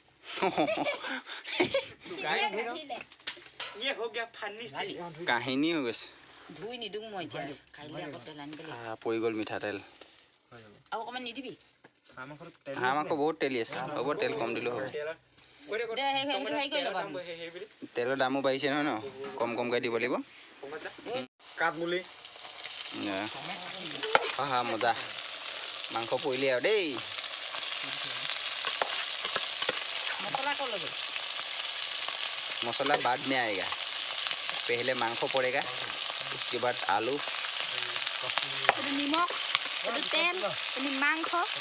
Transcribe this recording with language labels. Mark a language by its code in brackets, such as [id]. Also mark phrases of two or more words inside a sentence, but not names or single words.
[as] কাহিনী হৈ গৈছে ধুই নিদিওঁ মই এতিয়া কাইলৈ আকৌ তেল আনিব লাগিব পৰি গ'ল মিঠাতেল আৰু অকণমান নিদিবি হাঁহ মাংস বহুত তেলি আছে হ'ব তেল কম দিলেও হ'ব তেলৰ দামো বাঢ়িছে নহয় ন কমকৈ দিব লাগিব কাঠ বুলি হা মজা মাংস পৰিলে আৰু দেই [hi] मसाला बाद में आएगा पहले मांगो पड़ेगा उसके बाद आलू निमक तेल मांगो